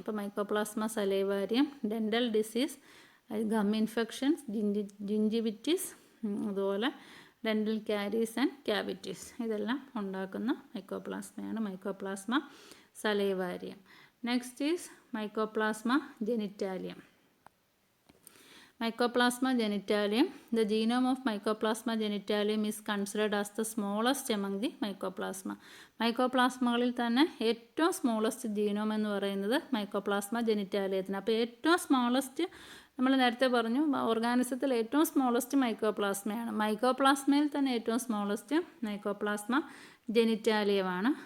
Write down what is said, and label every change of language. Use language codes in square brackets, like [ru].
[ml] അപ്പോൾ mycoplasma സലൈവാരിയം, dental disease, gum infections, ജിഞ്ചിവിറ്റിസ്, അതുപോലെ dental carries and cavities, ഇതെല്ലാം ഉണ്ടാക്കുന്ന മൈക്കോപ്ലാസ്മയാണ് mycoplasma സലൈവാരിയം. [en] Next is mycoplasma genitalium. Mycoplasma genitalium. The genome of Mycoplasma genitalium is considered as the smallest among the mycoplasma. [ml] മൈക്കോപ്ലാസ്മകളിൽ തന്നെ ഏറ്റവും smallest genome എന്ന് പറയുന്നത് mycoplasma ജെനിറ്റാലിയത്തിന്. അപ്പോൾ ഏറ്റവും smallest നമ്മൾ നേരത്തെ പറഞ്ഞു ഓർഗാനിസത്തിൽ ഏറ്റവും സ്മോളസ്റ്റ് മൈക്കോപ്ലാസ്മയാണ്. മൈക്കോപ്ലാസ്മയിൽ തന്നെ ഏറ്റവും സ്മോളസ്റ്റ് മൈക്കോപ്ലാസ്മ ജെനിറ്റാലിയമാണ്.